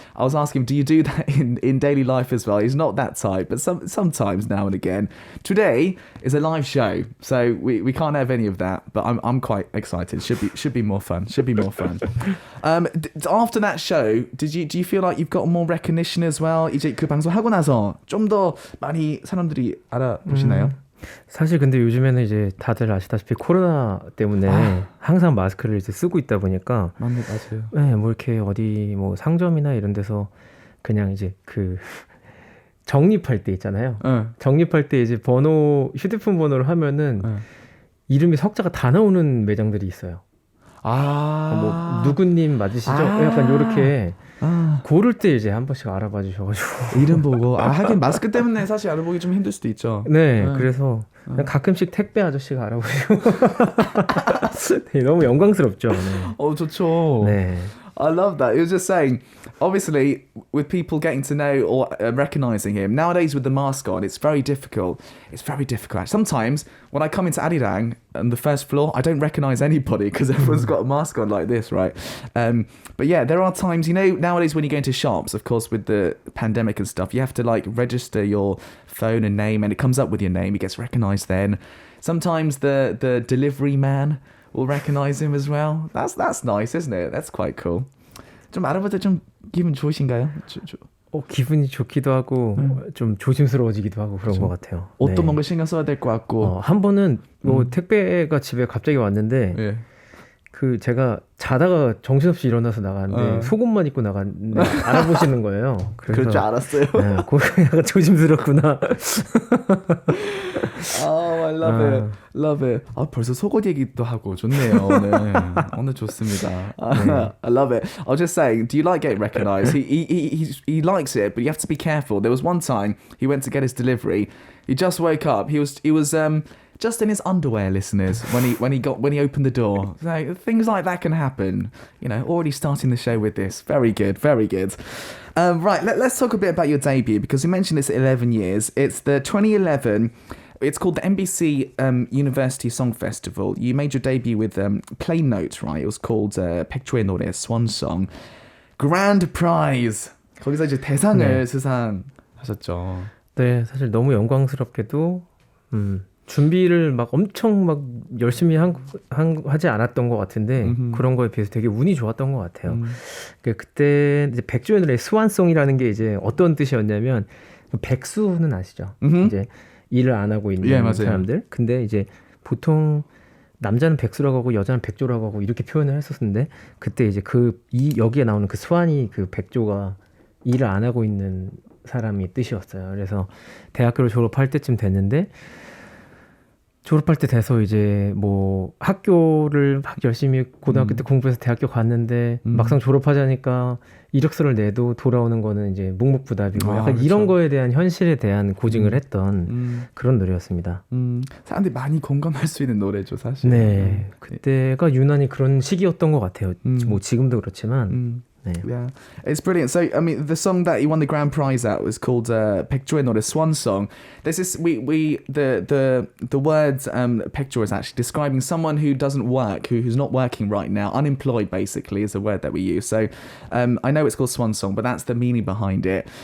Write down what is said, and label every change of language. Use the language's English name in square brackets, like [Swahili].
[English] I was asking him, do you do that in daily life as well? He's not that type, but sometimes now and again. Today is a live show, so we can't have any of that, but I'm quite excited. Should be more fun. After that show, do you feel like you've got more recognition as well? [Korean] 이제 그 방송하고 나서 좀 더 많이 사람들이 알아보시나요? 사실 근데 요즘에는 이제 다들 아시다시피 코로나 때문에 항상 마스크를 이제 쓰고 있다 보니까 맞아요. 네, 뭐 이렇게 어디 뭐 상점이나 이런 데서 그냥 이제 그 적립할 때 있잖아요. 적립할 때 이제 휴대폰 번호를 하면은 이름이 석자가 다 나오는 매장들이 있어요. 뭐 누구님 맞으시죠? 약간 요렇게 고를 때 이제 한 번씩 알아봐 주셔가지고 이름 보고 하긴 마스크 때문에 사실 알아보기 좀 힘들 수도 있죠. 네, 그래서 그냥 가끔씩 택배 아저씨가 알아보시고 네, 너무 영광스럽죠. 네. 좋죠. 네. [English] I love that. He was just saying, obviously, with people getting to know or recognizing him, nowadays with the mask on, it's very difficult. It's very difficult. Sometimes when I come into Arirang on the first floor, I don't recognize anybody because everyone's got a mask on like this, right? But yeah, there are times, nowadays when you go into shops, of course, with the pandemic and stuff, you have to like register your phone and name and it comes up with your name. It gets recognized then. Sometimes the delivery man will recognize him as well. That's nice, isn't it? That's quite cool. [Korean] 좀 알아볼 때 좀 기분 좋으신가요? 기분이 좋기도 하고 좀 조심스러워지기도 하고 그런 것 같아요. 옷도 뭔가 신경 써야 될 것 같고. 한 번은 뭐 택배가 집에 갑자기 왔는데 그 제가 자다가 정신없이 일어나서 나갔는데 속옷만 입고 나갔는데 알아보시는 거예요. 그럴 줄 알았어요. 네, 그거 약간 조심스럽구나. [English] I love it. Love it. [Korean] 벌써 속옷 얘기도 하고 좋네요. 오늘 좋습니다. [English] I love it. I was just saying, do you like getting recognized? He likes it, but you have to be careful. There was one time he went to get his delivery. He just woke up. He was just in his underwear, listeners, when he opened the door. So things like that can happen. Already starting the show with this. Very good, very good. Right, let's talk a bit about your debut, because you mentioned this 11 years. It's the 2011. It's called the MBC University Song Festival. You made your debut with Plain Note, right? It was called 백조의 노래, Swan Song. Grand Prize. [Korean] 거기서 이제 대상을 수상하셨죠. 네, 사실 너무 영광스럽게도 준비를 막 엄청 막 열심히 하지 않았던 것 같은데 그런 거에 비해서 되게 운이 좋았던 것 같아요. 그때 이제 백조의 노래 스완송이라는 게 이제 어떤 뜻이었냐면 백수는 아시죠? 이제 일을 안 하고 있는 사람들. 근데 이제 보통 남자는 백수라고 하고 여자는 백조라고 하고 이렇게 표현을 했었는데 그때 이제 여기에 나오는 그 스완이 그 백조가 일을 안 하고 있는 사람이 뜻이었어요. 그래서 대학교를 졸업할 때쯤 됐는데 졸업할 때 돼서 이제 뭐 학교를 막 열심히 고등학교 때 공부해서 대학교 갔는데 막상 졸업하자니까 이력서를 내도 돌아오는 거는 이제 묵묵부답이고 약간 그렇죠. 이런 거에 대한 현실에 대한 고증을 했던 그런 노래였습니다. 사람들이 많이 공감할 수 있는 노래죠, 사실. 네, 그때가 유난히 그런 시기였던 것 같아요. 뭐 지금도 그렇지만. 네. [English] Yeah, it's brilliant. So, I mean, the song that you won the grand prize at was called 백조의 노래, Swan Song. There's this, the words 백조 is actually describing someone who doesn't work, who's not working right now, unemployed basically is the word that we use. So, I know it's called Swan Song, but that's the meaning behind it.